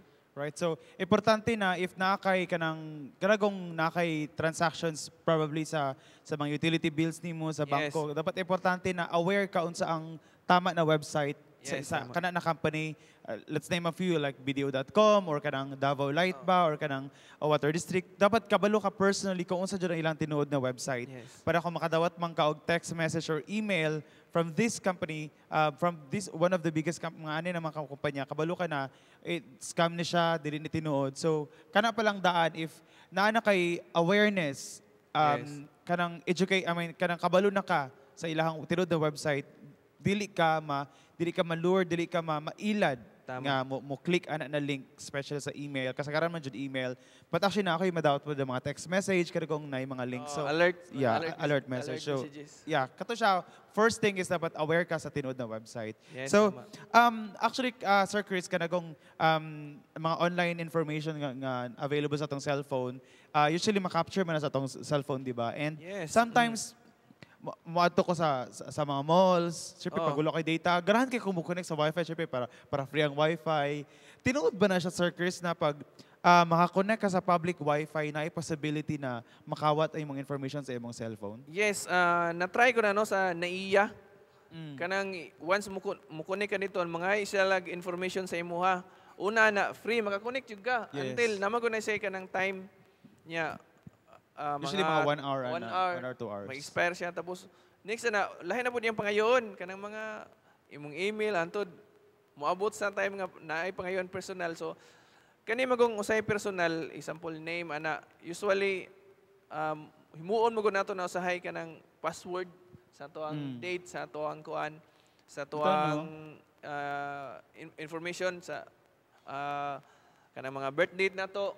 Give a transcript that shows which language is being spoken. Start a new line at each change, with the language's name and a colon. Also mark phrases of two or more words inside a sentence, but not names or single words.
Cebuano: So importante na if nakay kanagong nakay transactions probably sa mga
English: utility bills
Cebuano: nimo sa bangko dapat importante na aware ka unsa ang tama na website sa kana na company.
English: Let's name a few like BDO.com or kanang Davao Light ba or kanang Water District.
Cebuano: Dapat kabalo ka personally kung unsa jud ang ilang tinuod na website para kung makadawat man ka og
English: text message or email from this company, from this one of the biggest
Cebuano: mga ani na mga kumpanya, kabalo ka na scam ni siya, dili ni tinuod. So kana pa lang daan if naa na kay awareness kanang educate kanang kabalo na ka sa ilahang tinuod na website, dili ka malure, dili ka mailad nga mo click ana na link special sa email kasagaran man jud email
English: but actually
Cebuano: na ako'y madawat po mga
English: text message
Cebuano: kada kong na mga links so
English: alert message
Cebuano: so kato siya
English: first thing is
Cebuano: dapat aware ka sa tinuod na website so actually Sir Chris kanagong mga
English: online information
Cebuano: nga available sa atong cellphone usually ma-capture man sa atong cellphone di ba
English: and sometimes
Cebuano: Muadto ko sa mga malls, syempre pag wala kay data, ganahan kay kumukonect sa Wi-Fi, syempre para free ang Wi-Fi. Tinuod ba na siya, Sir Chris, na pag makakonect ka sa
English: public Wi-Fi
Cebuano: na possibility na makawat ay mga information sa imong cellphone? Yes, na-try ko na sa NAIA. Kanang once mo connect ka nito, mga isalag information sa imuha. Una na free, makakonect yun ka. Until namago na siya ka ng time niya. Usually mga 1 hour, 1 hour, 2 hours. Mag-expire siya. Tapos, next na, lahi na po niyang pangayon. Kanang mga imong email, antod, moabot sa time nga naay pangayon personal. So, kani magong usay personal,
English: example name,
Cebuano: ana, usually, himuon mo nato na usahay ka ng password sa to ang date, sa to ang kuan, sa to ang information, sa kanang mga birth date na to.